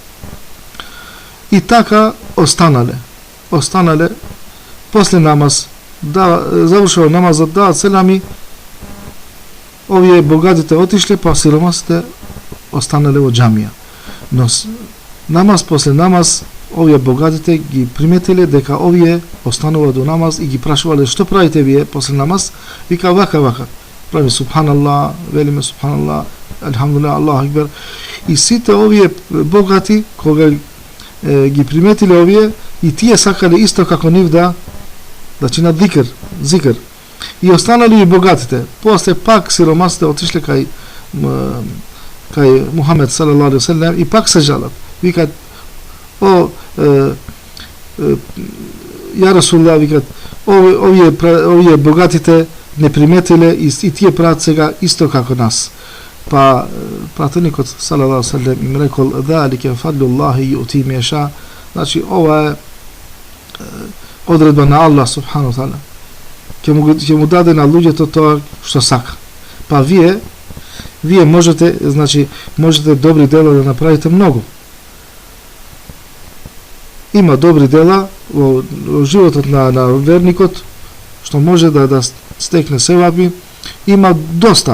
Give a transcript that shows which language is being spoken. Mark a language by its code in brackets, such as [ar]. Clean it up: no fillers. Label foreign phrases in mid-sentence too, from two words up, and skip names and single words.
[mk] И така останале после намаз да завршува намазот, да селами, овие богатите отишле, па сиромасите останале во џамија. Но намаз после намаз, овие богатите ги приметиле дека овие останува до намаз и ги прашувале што правите вие после намаз, вика вака, прави субханаллах, велиме [ar] سبحان الله، الحمد لله، الله أكبر. [mk] И сите овие богати, кога ги приметиле овие, и тие сакале исто како нив да чинат зикр. И останали и богатите. После пак сиромасите отишле кај Мухамед [ar] صلى الله عليه وسلم [mk] и пак се жалат. Викат: "О, [ar] يا رسول الله, [mk] викат, овие богатите не приметиле и тие прават сега исто како нас." Па пратеникот [ar] صلى الله عليه وسلم [mk] им рекол: [ar] "ذلك فضل الله يؤتي من يشاء." [mk] Значи ова е одредба на [ar] الله سبحانه وتعالى. [mk] Ќе му даде на луѓето тоа што сака. Па вие можете добри дела да направите многу. Има добри дела во животот на верникот, што може да стекне севаби, има доста.